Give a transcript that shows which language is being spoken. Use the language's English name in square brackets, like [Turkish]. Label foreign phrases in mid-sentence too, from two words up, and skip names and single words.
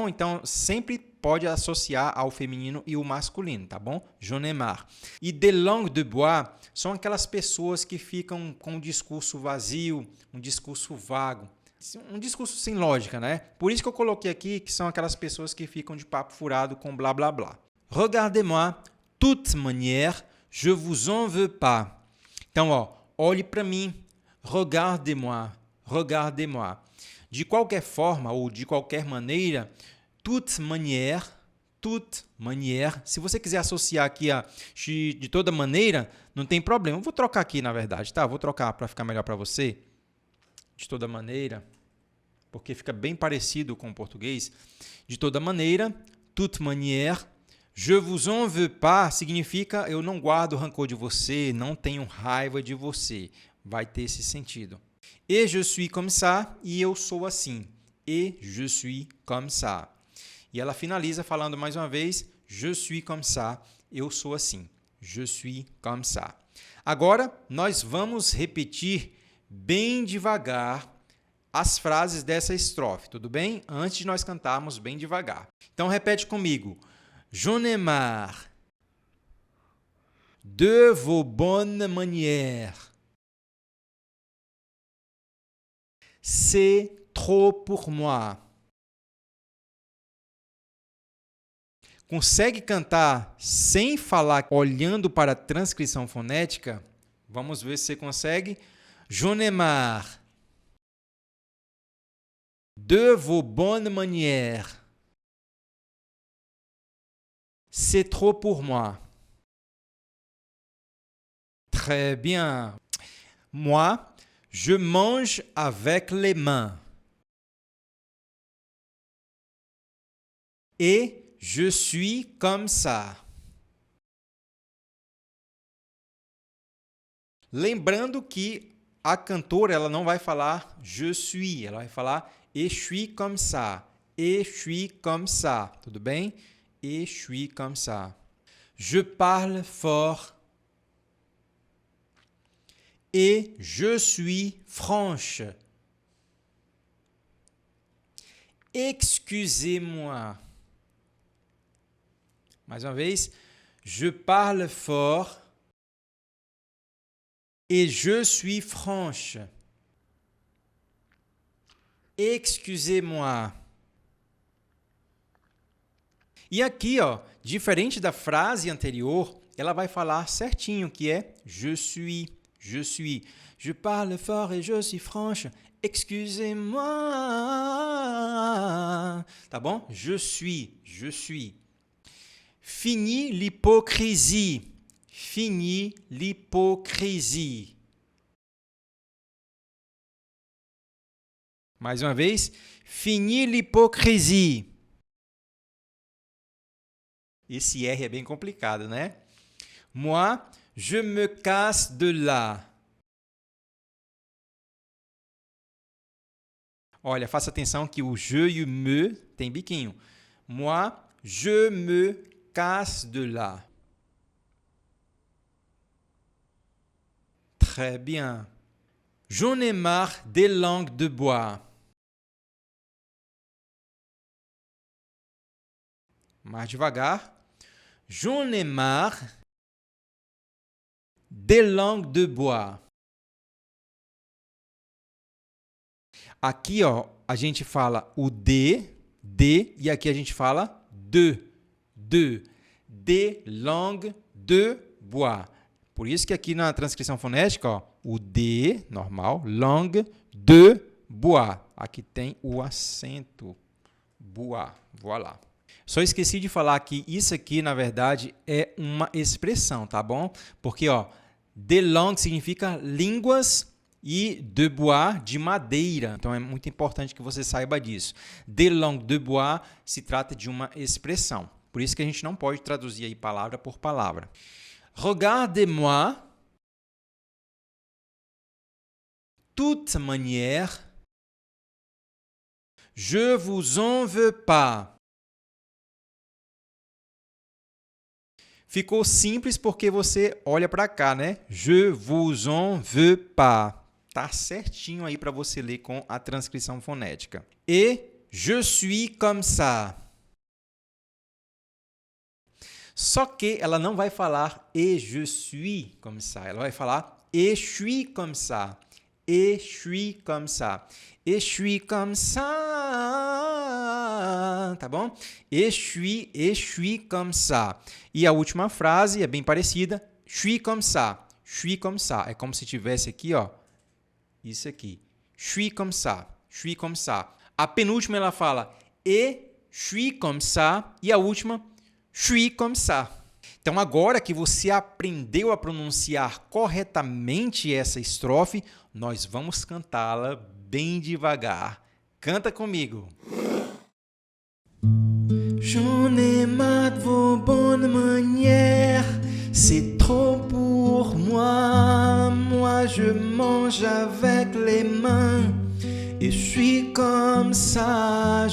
[Portuguese] Então, sempre pode associar ao feminino e o masculino, tá bom? [French] J'en ai marre. [Portuguese] E [French] des langues de bois [Portuguese] são aquelas pessoas que ficam com um discurso vazio, um discurso vago. Um discurso sem lógica, né? Por isso que eu coloquei aqui que são aquelas pessoas que ficam de papo furado com blá blá blá. [French] Regardez-moi, toute manière, je vous en veux pas. [Portuguese] Então, ó, olhe para mim, [French] regardez-moi, regardez-moi. [Portuguese] De qualquer forma ou de qualquer maneira, [French] toute manière, [Portuguese] se você quiser associar aqui a de toda maneira, não tem problema. Eu vou trocar aqui, na verdade, tá? Vou trocar para ficar melhor para você. De toda maneira, porque fica bem parecido com o português. De toda maneira, [French] toute manière, je vous en veux pas [Portuguese] significa eu não guardo rancor de você, não tenho raiva de você. Vai ter esse sentido. [French] Et je suis comme ça, [Portuguese] e eu sou assim. [French] Et je suis comme ça. [Portuguese] E ela finaliza falando mais uma vez, [French] je suis comme ça, [Portuguese] eu sou assim. [French] Je suis comme ça. [Portuguese] Agora, nós vamos repetir bem devagar as frases dessa estrofe, tudo bem? Antes de nós cantarmos bem devagar. Então, repete comigo. [French] J'en ai marre de vos bonnes manières. C'est trop pour moi. [Portuguese] Consegue cantar sem falar, olhando para a transcrição fonética? Vamos ver se você consegue. [French] J'en ai marre de vos bonnes manières. C'est trop pour moi. Très bien. Moi, je mange avec les mains. Et je suis comme ça. [Portuguese] Lembrando que a cantora ela não vai falar [French] je suis, [Portuguese] ela vai falar [French] et je suis comme ça. Et je suis comme ça. [Portuguese] Tudo bem? [French] Et je suis comme ça. Je parle fort. Et je suis franche. Excusez-moi. [Portuguese] Mais uma vez. [French] Je parle fort. Et je suis franche. Excusez-moi. [Portuguese] E aqui, ó, diferente da frase anterior, ela vai falar certinho, que é [French] je suis, je suis. Je parle fort et je suis franche. Excusez-moi. [Portuguese] Tá bom? [French] Je suis, je suis. Fini l'hypocrisie. Fini l'hypocrisie. [Portuguese] Mais uma vez. [French] Fini l'hypocrisie. [Portuguese] Esse R é bem complicado, né? [French] Moi, je me casse de là. [Portuguese] Olha, faça atenção que o je e o me tem biquinho. [French] Moi, je me casse de là. Très bien. J'en ai marre des langues de bois. [Portuguese] Mais devagar. [French] J'en ai marre des langues de bois. [Portuguese] Aqui, ó, a gente fala o de, e aqui a gente fala de. [French] Des langues de bois. [Portuguese] Por isso que aqui na transcrição fonética, ó, o de, normal, [French] langue de bois. [Portuguese] Aqui tem o acento. [French] Bois. Voilà. [Portuguese] Só esqueci de falar que isso aqui, na verdade, é uma expressão, tá bom? Porque, ó, [French] de langue [Portuguese] significa línguas e [French] de bois, [Portuguese] de madeira. Então, é muito importante que você saiba disso. [French] De langue de bois [Portuguese] se trata de uma expressão. Por isso que a gente não pode traduzir aí palavra por palavra. [French] Regardez-moi. Toute manière. Je vous en veux pas. [Portuguese] Ficou simples porque você olha para cá, né? [French] Je vous en veux pas. [Portuguese] Tá certinho aí para você ler com a transcrição fonética. [French] Et je suis comme ça. [Portuguese] Só que ela não vai falar [French] et je suis comme ça. [Portuguese] Ela vai falar [French] et je suis comme ça. Et je suis comme ça. Et je suis comme ça. [Portuguese] Tá bom? [French] Et je suis comme ça. [Portuguese] E a última frase é bem parecida. [French] Je suis comme ça. Je suis comme ça. [Portuguese] É como se tivesse aqui, ó. Isso aqui. [French] Je suis comme ça. Je suis comme ça. [Portuguese] A penúltima ela fala [French] et je suis comme ça. [Portuguese] E a última, [French] je suis comme ça. [Portuguese] Então, agora que você aprendeu a pronunciar corretamente essa estrofe, nós vamos cantá-la bem devagar. Canta comigo. [French] J'en ai marre de vos bonnes manières, c'est trop pour moi. Moi je mange avec les mains et je suis comme ça.